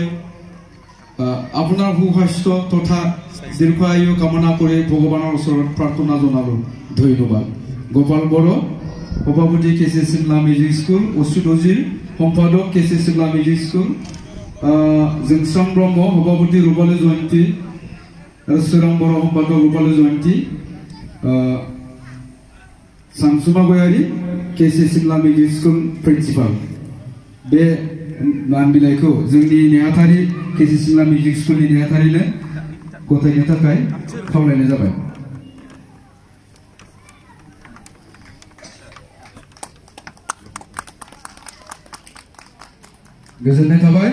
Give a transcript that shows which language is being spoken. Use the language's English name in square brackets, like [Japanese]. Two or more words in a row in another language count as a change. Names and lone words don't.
[Assamese] আপোনাৰ সুস্বাস্থ্য তথা দীৰ্ঘায়ু কামনা কৰি ভগৱানৰ ওচৰত প্ৰাৰ্থনা জনালো। ধন্যবাদ। গোপাল বড়ো, সভাপতি কেচি চিমলা মিউজিক স্কুল, অচ্যুত অজিৰ সম্পাদক কেচি চিমলা মিউজিক স্কুল, জোংচাং ব্ৰহ্ম সভাপতি ৰূপালী জয়ন্তী, শ্ৰীৰাম বড়ো সম্পাদক ৰূপালী জয়ন্তী, [Bodo] सानसुमा गयारी केसि सिमला मिउजिक स्कुल प्रिन्सिपाल। बे मान बिलाइखौ जोंनि नेहाथारि केसि सिमला मिउजिक स्कुलनि नेहाथारिनो गथायनो थाखाय खावलायनाय जाबाय। गोजोननाय थाबाय।